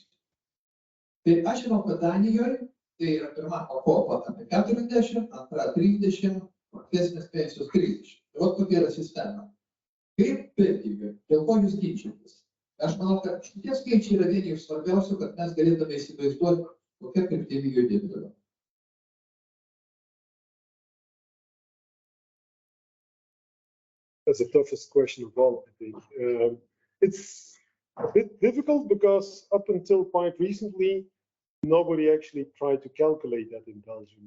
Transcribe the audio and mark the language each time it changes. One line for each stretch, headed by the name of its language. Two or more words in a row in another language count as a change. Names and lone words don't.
Lithuanian: Tai aš žinau, kad Danijoje tai yra pirma pakopa apie 40, antra 30, profesinės pensijos 30. Tai vat kokia yra sistema. Kaip Belgijoje, dėl ko jūs ginčytis? Aš manau, kad šitie skaičiai yra vieni iš svarbiausių, kad mes galėtume įsivaizduoti, kokia kryptimi judėti toliau.
English: That's the toughest question of all, I think. It's a bit difficult because up until quite recently, nobody actually tried to calculate that in Belgium.